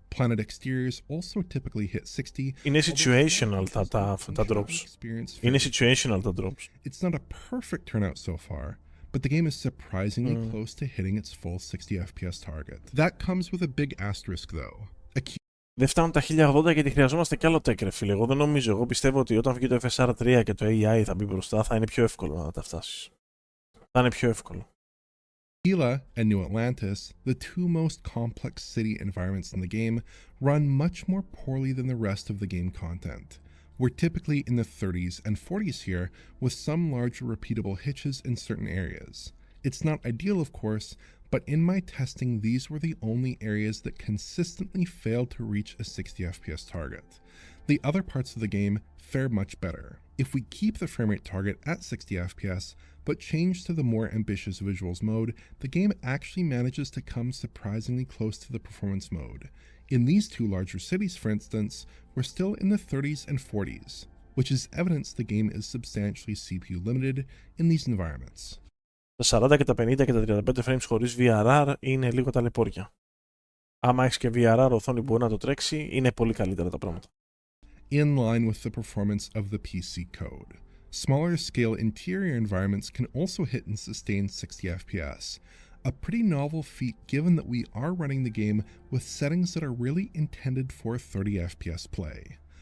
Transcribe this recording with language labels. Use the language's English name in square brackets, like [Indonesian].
[English] Planet exteriors also typically hit 60. [Greek] Είναι situational τα drops. Είναι situational τα drops. [English] It's not a perfect turnout so far, but the game is surprisingly close to hitting its full 60 FPS target. That comes with a big asterisk though. [Greek] Δεν φτάνουν τα 1080 γιατί χρειαζόμαστε κι άλλο tech, ρε φίλε. Εγώ δεν νομίζω. Εγώ πιστεύω ότι όταν βγει το FSR3 και το AI θα μπει μπροστά, θα είναι πιο εύκολο να τα φτάσεις. Θα είναι πιο εύκολο. [English] Aquila and New Atlantis, the two most complex city environments in the game, run much more poorly than the rest of the game content. We're typically in the 30s and 40s here, with some larger repeatable hitches in certain areas. It's not ideal, of course, but in my testing, these were the only areas that consistently failed to reach a 60 FPS target. The other parts of the game fare much better. If we keep the frame rate target at 60 FPS, but change to the more ambitious visuals mode, the game actually manages to come surprisingly close to the performance mode. In these two larger cities, for instance, we're still in the 30s and 40s, which is evidence the game is substantially CPU limited in these environments. [Greek] Τα 40 και τα 50 και τα 35 frames χωρίς VRR είναι λίγο ταλαιπώρια. Άμα έχεις και VRR οθόνη που μπορεί να το τρέξει, είναι πολύ καλύτερα τα πράγματα. [English] In line with the performance of the PC code. Smaller scale interior environments can also hit and sustain 60 FPS, a pretty novel feat given that we are running the game with settings that are really intended for 30 FPS play.